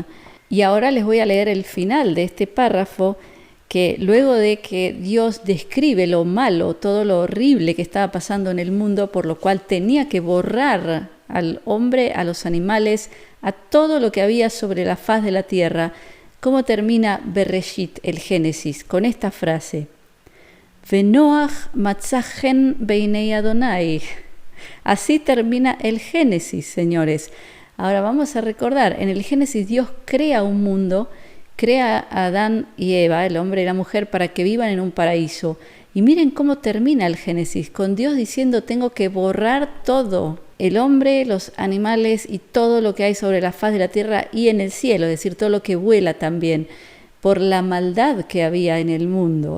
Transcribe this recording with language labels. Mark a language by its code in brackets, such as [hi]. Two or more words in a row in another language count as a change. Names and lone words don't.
[es] Y ahora les voy a leer el final de este párrafo, que luego de que Dios describe lo malo, todo lo horrible que estaba pasando en el mundo, por lo cual tenía que borrar al hombre, a los animales, a todo lo que había sobre la faz de la tierra, ¿cómo termina Bereshit, el Génesis? Con esta frase: [he] ונח מצא חן בעיני ה. [es] Así termina el Génesis, señores. Ahora vamos a recordar, en el Génesis Dios crea un mundo, crea a Adán y Eva, el hombre y la mujer, para que vivan en un paraíso. Y miren cómo termina el Génesis, con Dios diciendo, tengo que borrar todo, el hombre, los animales y todo lo que hay sobre la faz de la tierra y en el cielo, es decir, todo lo que vuela también, por la maldad que había en el mundo.